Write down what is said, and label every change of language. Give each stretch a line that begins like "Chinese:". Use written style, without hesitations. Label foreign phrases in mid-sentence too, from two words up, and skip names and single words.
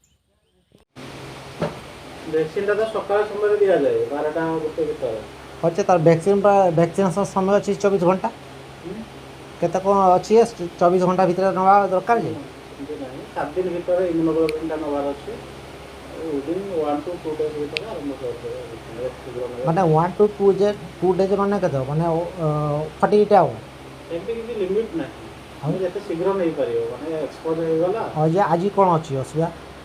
Odia: ଭ୍ୟାକ୍ସିନ୍ଟା ତ ସକାଳ ସମୟରେ ଦିଆଯାଏ 12ଟା 1 ଭିତରେ। ଅଛି ତାର ଭ୍ୟାକ୍ସିନେସନ୍ ସମୟ ଅଛି 24 ଘଣ୍ଟା। କେତେ କ'ଣ ଅଛି 24 ଘଣ୍ଟା ଭିତରେ ନେବା ଦରକାର ଯେ? ସେମିତି ନାହିଁ, 7 ଦିନ ଭିତରେ ଇମ୍ୟୁନୋଗ୍ଲୋବିନ୍ଟା ନେବାର ଅଛି।
English: within 1 to 2 days
Odia: ଭିତରେ ଆରମ୍ଭ କରିଦେବେ। ମାନେ
English: 1 to 2 days
Odia: ମାନେ କେତେ ମାନେ 48 ଆୱାର? ସେମିତି କିଛି ଲିମିଟ୍ ନାହିଁ, ଆମେ ଯେତେ ଶୀଘ୍ର ନେଇପାରିବ। ମାନେ ଏକ୍ସପୋଜ୍ ହେଇଗଲା ଯେ ଆଜି କ'ଣ ଅଛି ଅସୁବିଧା?